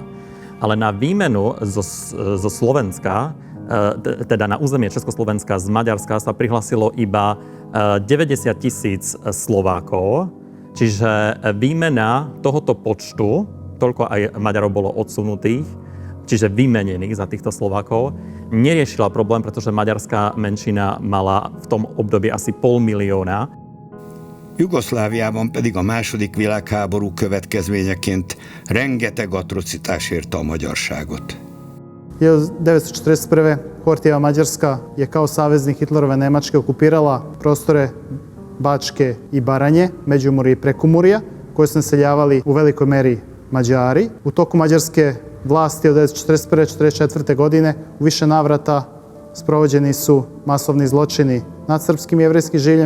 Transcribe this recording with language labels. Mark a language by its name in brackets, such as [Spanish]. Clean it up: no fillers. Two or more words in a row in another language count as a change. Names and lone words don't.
[Slovak] Ale na výmenu zo Slovenska, teda na územie Československa z Maďarska sa prihlasilo iba 90 000 Slovákov, čiže výmena tohoto počtu, toľko aj Maďarov bolo odsunutých, čiže vymenených za týchto Slovákov, neriešila problém, pretože maďarská menšina mala v tom období asi 500 000. [Hungarian] Jugoszláviában pedig a második világháború következményeként rengeteg atrocitás érte a magyarságot. 1941. [Serbian] Horthyjeva Mađarska je kao saveznik Hitlerove Nemačke okupirala prostore Bačke i Baranje, Međimurje i Prekumurja, koje su naseljavali u velikoj meri Mađari. U toku mađarske vlasti od 1941. 1944. godine u više navrata sprovođeni su masovni zločini nad srpskim i jevrejskim življem.